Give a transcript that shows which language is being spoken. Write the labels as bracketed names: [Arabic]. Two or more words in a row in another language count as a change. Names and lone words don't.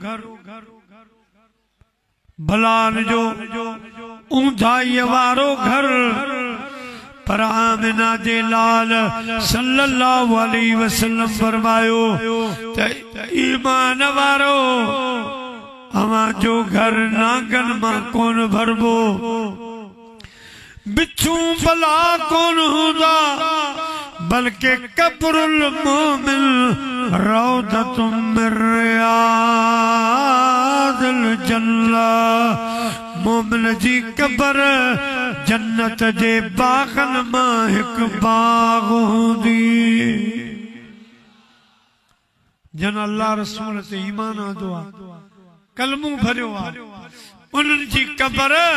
[Sindhi] बलान जो ऊंधाई वारो घर, पर आमिना जे लाल [Arabic] صلى الله عليه وسلم [Sindhi] फरमायो त ईमान वारो अव्हां जो घर नांगन मां कोन भरबो, बिच्छू भला कोन हूंदा, बल्कि [Arabic] قبر المؤمن روضة من رياض الجنة, [Sindhi] मोमिन जी कबर जन्नत जे बागन मां हिक बाग हूंदी। जन अल्लाह रसूल ते ईमान आंदो आहे, कलमू भरियो आहे, उन्हनि जी कबर